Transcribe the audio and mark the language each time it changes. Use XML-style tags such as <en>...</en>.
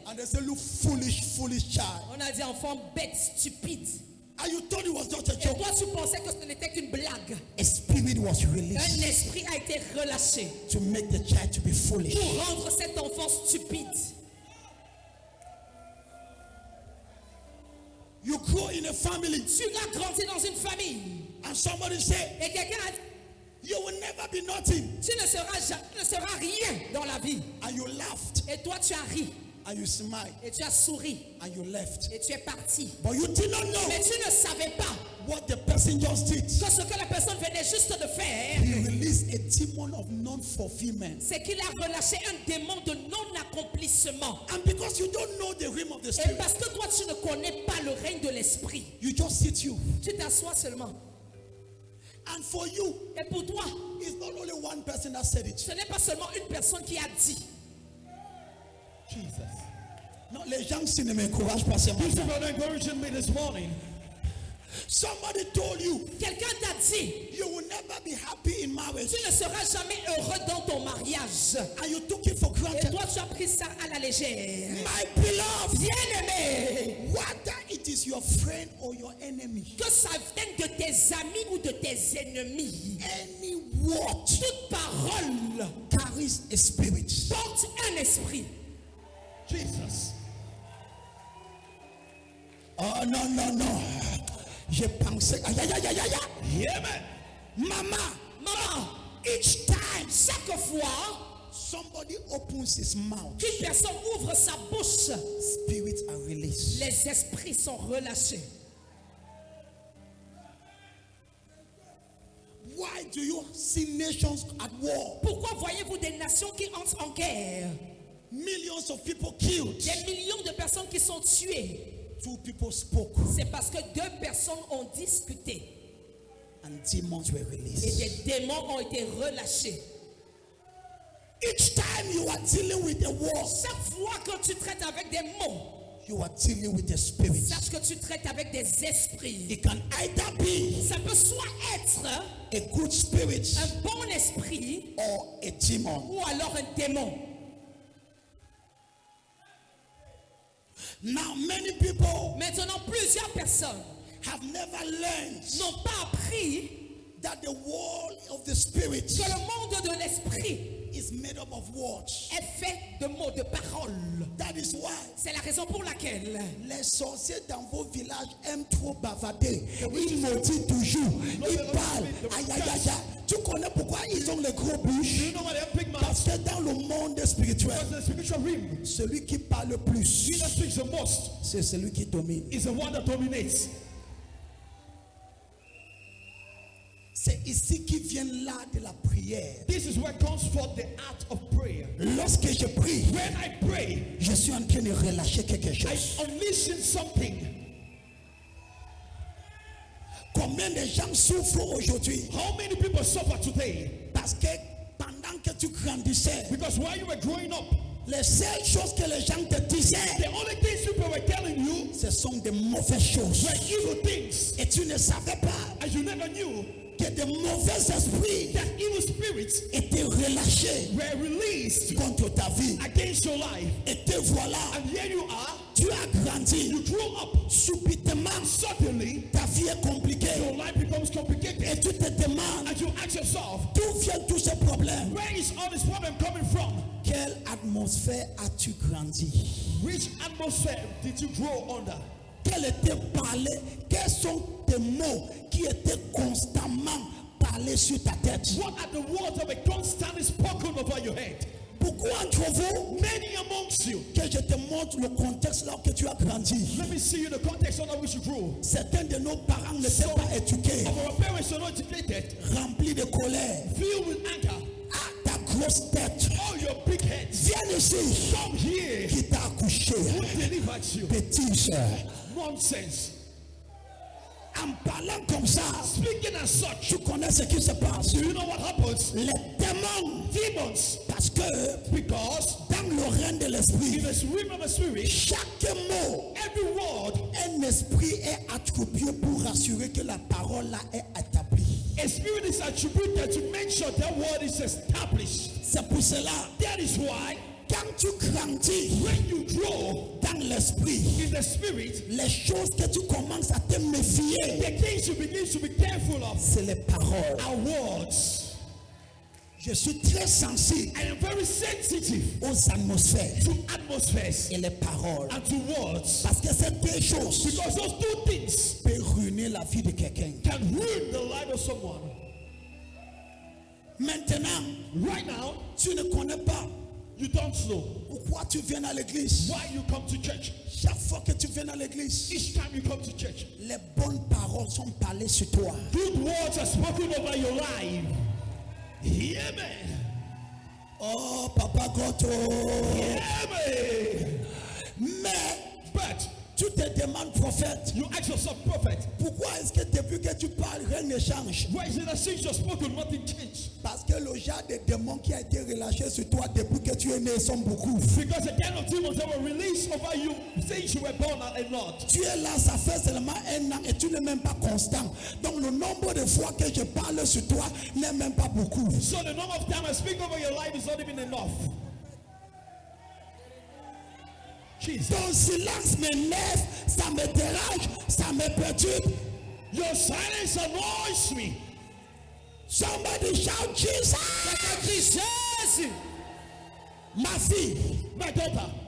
<en>and they say, look, foolish child.</en> <fr>on a dit enfant bête, stupide.</fr> <en>And you thought it was just a</en> <fr>Et</fr> <en>joke.</en> <fr>toi, tu pensais que ce n'était qu'une blague.</fr> <en>A spirit was</en> <fr>Un</fr> <en>released</en> <fr>esprit a été relâché</fr> <en>to make the child to be foolish.</en> <fr>pour rendre cet enfant stupide.</fr> <en>You grow in a family,</en> <fr>Tu as grandi dans une famille</fr> <en>and somebody say,</en> <fr>et quelqu'un a dit,</fr> <en>you will never be nothing.</en> <fr>tu ne seras rien dans la vie.</fr> <en>And you laughed,</en> <fr>Et toi, tu as ri</fr> <en>and you smiled,</en> <fr>et tu as souri</fr> <en>and you left.</en> <fr>et tu es parti.</fr> <en>But you did not know</en> <fr>Mais tu ne savais pas</fr> <en>what the person just did.</en> <fr>que ce que la personne venait juste de faire,</fr> <en>He released a demon of non-fulfillment.</en> <fr>c'est qu'il a relâché un démon de non-accomplissement.</fr> <en>And because you don't know the realm of the</en> <fr>Et</fr> <en>spirit,</en> <fr>parce que toi, tu ne connais pas le règne de l'esprit,</fr> <en>you just sit you.</en> <fr>tu t'assois seulement.</fr> <en>And for you,</en> <fr>Et pour toi,</fr> <en>it's not only one person that said it.</en> <fr>ce n'est pas seulement une personne qui a dit.</fr> <en>Jesus.</en> <fr>Non, les gens qui ne m'encouragent pas ce</fr> <en>These</en> <fr>matin.</fr> <en>people are encouraging me this morning. Somebody told you,</en> <fr>Quelqu'un t'a dit,</fr> <en>you will never be happy in marriage.</en> <fr>tu ne seras jamais heureux dans ton mariage.</fr> <en>And you took it for</en> <fr>Et</fr> <en>granted.</en> <fr>toi, tu as pris ça à la légère.</fr> <en>My beloved,</en> <fr>Bien-aimé,</fr> <en>whether it is your friend or your enemy,</en> <fr>que ça vienne de tes amis ou de tes ennemis,</fr> <en>any word</en> <fr>toute parole</fr> <en>carries a spirit.</en> <fr>porte un esprit.</fr> <en>Jesus.</en> <fr>Oh non, non, non. J'ai pensé. Aïe, aïe, aïe, aïe, aïe.</fr> <en>Yeah, man. Mama,</en> <fr>Maman,</fr> <en>each time</en> <fr>chaque fois</fr> <en>somebody opens his mouth,</en> <fr>qu'une personne ouvre sa bouche,</fr> <en>spirits are released.</en> <fr>les esprits sont relâchés.</fr> <en>Why do you see nations at war?</en> <fr>Pourquoi voyez-vous des nations qui entrent en guerre?</fr> <en>Millions of people killed.</en> <fr>Des millions de personnes qui sont tuées.</fr> <en>Two people spoke</en> <fr>C'est parce que deux personnes ont discuté</fr> <en>and demons were</en> <fr>et</fr> <en>released.</en> <fr>des démons ont été relâchés.</fr> <en>Each time you are dealing with the war,</en> <fr>Chaque fois que tu traites avec des mots,</fr> <en>you are dealing with the spirits.</en> <fr>sache que tu traites avec des esprits.</fr> <en>It can either be</en> <fr>Ça peut soit être</fr> <en>a good spirit</en> <fr>un bon esprit</fr> <en>or a demon.</en> <fr>ou alors un démon.</fr> <en>Now, many people</en> <fr>Maintenant, plusieurs personnes</fr> <en>have never learned</en> <fr>n'ont pas appris</fr> <en>that the world of the spirit</en> <fr>que le monde de l'esprit</fr> <en>is made up of words.</en> <fr>est fait de mots, de paroles.</fr> <en>That is why</en> <fr>C'est la raison pour laquelle les sorciers dans vos villages aiment trop bavader. Ils maudissent toujours. Ils parlent. Aïe, aïe, aïe, aïe. Tu connais pourquoi ils ont les gros</fr> <en>Do</en> <fr>bouches?</fr> <en>you know why they have big mouths?</en> <fr>Parce que dans le monde spirituel,</fr> <en>Because the spiritual realm,</en> <fr>celui qui parle le plus,</fr> <en>he that speaks the most</en> <fr>c'est celui qui domine.</fr> <en>is the one that dominates.</en> <fr>C'est ici qui vient l'art de la prière.</fr> <en>This is where comes forth the art of prayer.</en> <fr>Lorsque je prie,</fr> <en>When I pray,</en> <fr>je suis en train de relâcher quelque</fr> <en>I</en> <fr>chose.</fr> <en>unleash something.</en> <fr>Combien de gens souffrent aujourd'hui?</fr> <en>How many people suffer today?</en> <fr>Parce que pendant que tu grandissais,</fr> <en>Because while you were growing up,</en> <fr>les seules choses que les gens te disaient,</fr> <en>the only things people were telling you</en> <fr>ce sont des mauvaises choses.</fr> <en>were evil things.</en> <fr>Et tu ne savais pas</fr> <en>And you never knew</en> <fr>que de mauvais esprits</fr> <en>that evil spirits</en> <fr>étaient relâchés</fr> <en>were released</en> <fr>contre ta vie.</fr> <en>against your life.</en> <fr>Et te voilà,</fr> <en>And here you are,</en> <fr>tu as grandi,</fr> <en>you grow up,</en> <fr>subitement,</fr> <en>suddenly</en> <fr>ta vie est compliquée.</fr> <en>your life becomes complicated.</en> <fr>Et tu te demandes,</fr> <en>And you ask yourself,</en> <fr>d'où viennent tous ces problèmes?</fr> <en>where is all this problem coming from?</en> <fr>Quelle atmosphère as-tu grandi?</fr> <en>Which atmosphere did you grow under?</en> <fr>Quel était parlé? Quels sont tes mots qui étaient constamment parlés sur ta tête?</fr> <en>What are the words that were constantly spoken over your head?</en> <fr>Beaucoup d'entre vous,</fr> <en>Many amongst you.</en> <fr>que je te montre le contexte là où tu as grandi.</fr> <en>Let me see you the context under which you grew.</en> <fr>Certains de nos parents n'étaient pas éduqués,</fr> <en>Our parents are not educated,</en> <fr>remplis de colère.</fr> <en>filled with anger.</en> <fr>Ah, ta grosse tête,</fr> <en>Oh, your big head.</en> <fr>viens ici.</fr> <en>Come here.</en> <fr>Qui t'a accouché?</fr> <en>Who delivered you?</en> <fr>Bêtise.</fr> <en>Nonsense.</en> <fr>En parlant comme ça,</fr> <en>Speaking as such,</en> <fr>tu connais ce qui se passe.</fr> <en>do you know what happens?</en> <fr>Les démons,</fr> <en>Demons.</en> <fr>parce que</fr> <en>Because</en> <fr>dans le règne de</fr> <en>in</en> <fr>l'esprit,</fr> <en>the realm of the spirit,</en> <fr>chaque mot,</fr> <en>every word,</en> <fr>un esprit est attribué pour assurer que la parole là est établie.</fr> <en>a spirit is attributed to make sure that word is established.</en> <fr>C'est pour cela,</fr> <en>That is why</en> <fr>quand tu grandis</fr> <en>when you grow</en> <fr>dans l'esprit,</fr> <en>in the spirit,</en> <fr>les choses que tu commences à te méfier,</fr> <en>the things you begin to be careful of</en> <fr>c'est les paroles.</fr> <en>are words.</en> <fr>Je suis très sensible</fr> <en>I am very sensitive</en> <fr>aux atmosphères</fr> <en>to atmospheres</en> <fr>et les paroles.</fr> <en>and to words.</en> <fr>Parce que ces deux choses</fr> <en>Because those two things</en> <fr>peuvent ruiner la vie de quelqu'un.</fr> <en>can ruin the life of someone.</en> <fr>Maintenant,</fr> <en>Right now,</en> <fr>tu ne connais pas</fr> <en>you don't know</en> <fr>pourquoi tu viens à l'église.</fr> <en>why you come to church.</en> <fr>Chaque fois que tu viens à l'église,</fr> <en>Each time you come to church,</en> <fr>les bonnes paroles sont parlées sur toi.</fr> <en>good words are spoken over your life. Hear me. Oh, Papa Goto. Hear me.</en> <fr>Mais</fr> <en>But</en> <fr>tu te demandes, prophète,</fr> <en>you ask yourself, prophet,</en> <fr>pourquoi est-ce que depuis que tu parles, rien ne change?</fr> <en>why is it that since you're spoken, nothing changed?</en> <fr>Parce que le genre de démons qui a été relâché sur toi depuis que tu es né sont beaucoup.</fr> <en>Because the kind of demons that were released over you since you were born are a lot.</en> <fr>Tu es là, ça fait seulement un an et tu n'es même pas constant. Donc le nombre de fois que je parle sur toi n'est même pas beaucoup.</fr> <en>So the number of time I speak over your life is not even enough. Jesus.</en> <fr>Ton silence m'énerve, ça me dérange, ça me perturbe.</fr> <en>Your silence annoys me. Somebody shout Jesus.</en> <fr>Jésus. Ma fille,</fr> <en>My daughter,</en>